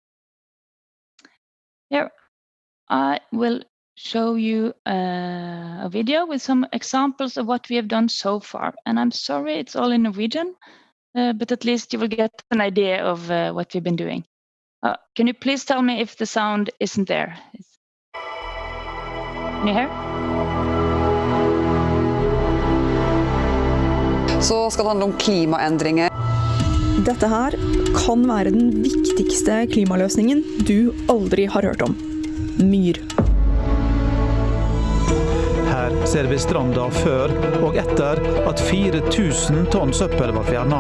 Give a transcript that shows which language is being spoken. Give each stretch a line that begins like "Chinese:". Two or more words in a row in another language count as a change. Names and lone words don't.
English: Here, I will show you a video with some examples of what we have done so far. And I'm sorry, it's all in Norwegian, but at least you will get an idea of what we've been doing. Can you please tell me if the sound isn't there? Can you hear?
Norwegian: Så skal det handle om klimaendringer. Dette her kan være den viktigste klimaløsningen du aldri har hørt om. Myr. Her ser vi stranda før og etter at 4000 tonn søppel var fjernet.